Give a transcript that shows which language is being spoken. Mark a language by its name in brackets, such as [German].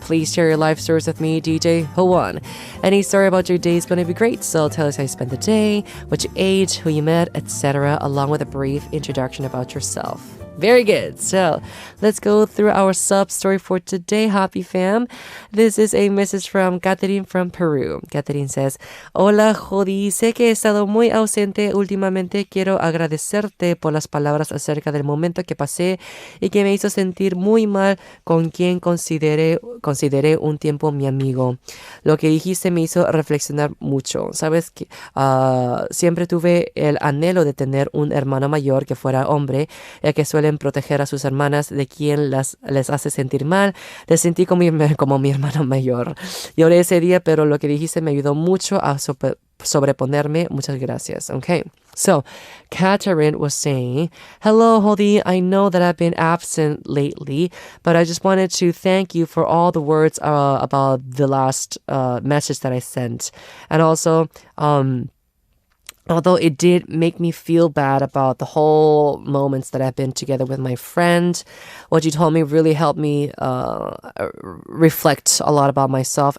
[English] Please share your life stories with me, DJ Howon. Any story about your day is going to be great, so tell us how you spent the day, what you ate, who you met, etc., along with a brief introduction about yourself. Very good. So let's go through our Ssup story for today, Happy Fam. This is a message from Katherine from Peru. Katherine says, [Spanish] Hola, [English] Jodi. [Spanish] Sé que he estado muy ausente últimamente. Quiero agradecerte por las palabras acerca del momento que pasé y que me hizo sentir muy mal con quien consideré un tiempo mi amigo. Lo que dijiste me hizo reflexionar mucho. Sabes que siempre tuve el anhelo de tener un hermano mayor que fuera hombre, ya que suelen proteger a sus hermanas de quien les hace sentir mal. Le sentí como mi hermano mayor. Lloré ese día, pero lo que dijiste me ayudó mucho a sobreponerme. Muchas gracias. Okay. [English] So, Katherine was saying, Hello, Hodi. I know that I've been absent lately, but I just wanted to thank you for all the words about the last message that I sent. And also, although it did make me feel bad about the whole moments that I've been together with my friend, what you told me really helped me reflect a lot about myself.